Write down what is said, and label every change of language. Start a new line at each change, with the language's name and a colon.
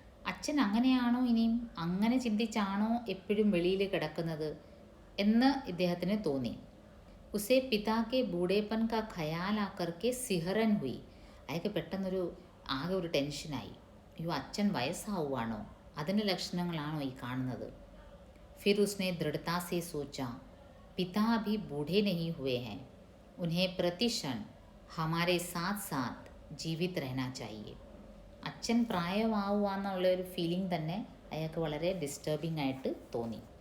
Malayalam: അച്ഛൻ അങ്ങനെയാണോ, ഇനിയും അങ്ങനെ ചിന്തിച്ചാണോ എപ്പോഴും വെളിയിൽ കിടക്കുന്നത് എന്ന് ഇദ്ദേഹത്തിന് തോന്നി.
Hindi: ഉസേ പിതാക്കെ ബൂഢേപ്പൻ കാ ഖയാൽ ആക്കർക്കെ സിഹറൻ ഹുയി.
Malayalam: അയാൾക്ക് പെട്ടെന്നൊരു ആകെ ഒരു ടെൻഷനായി. അയ്യോ, അച്ഛൻ വയസ്സാവുകയാണോ, അതിൻ്റെ ലക്ഷണങ്ങളാണോ ഈ കാണുന്നത്.
Hindi: फिर उसने दृढ़ता से सोचा, पिता अभी बूढ़े नहीं हुए हैं, उन्हें प्रतिक्षण हमारे साथ साथ जीवित रहना चाहिए.
Malayalam: അച്ഛൻ പ്രായമാവുക എന്നുള്ളൊരു ഫീലിംഗ് തന്നെ അയാൾക്ക് വളരെ ഡിസ്റ്റർബിംഗ് ആയിട്ട് തോന്നി.